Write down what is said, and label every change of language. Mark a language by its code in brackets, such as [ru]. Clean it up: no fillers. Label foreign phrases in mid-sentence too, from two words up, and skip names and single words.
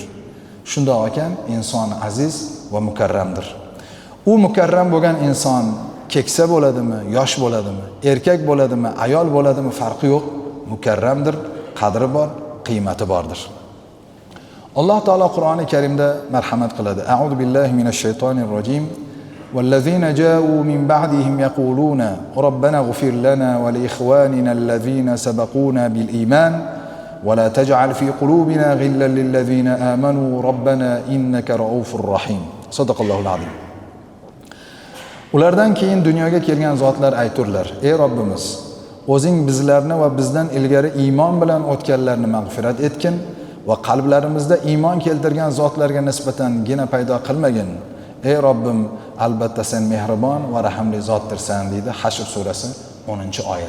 [uz] Shundoq ekan, inson aziz va mukarramdir. U mukarram bo'lgan inson keksa bo'ladimi, yosh bo'ladimi, erkak bo'ladimi, ayol bo'ladimi, farqi yo'q, mukarramdir, qadri bor, qiymati bordir. Alloh taolo Qur'oni Karimda marhamat qiladi. [ar] أعوذ بالله من الشيطان الرجيم. والذين جاءوا من بعدهم يقولون ربنا اغفر لنا ولإخواننا الذين سبقونا بالإيمان ولا تجعل في قلوبنا غلا للذين آمنوا ربنا إنك رؤوف رحيم. صدق الله العظيم. [uz] Ulardan keyin dunyoga kelgan zotlar ayturlar: "Ey Robbimiz, o'zing bizlarni va bizdan ilgari iymon bilan o'tganlarni mag'firat etgin va qalblarimizda iymon keltirgan zotlarga nisbatangina paydo qilmagin. Ey Robbim, albatta sen mehribon va rahimli zotdirsan" deydi Hashr surasi 10-oyat.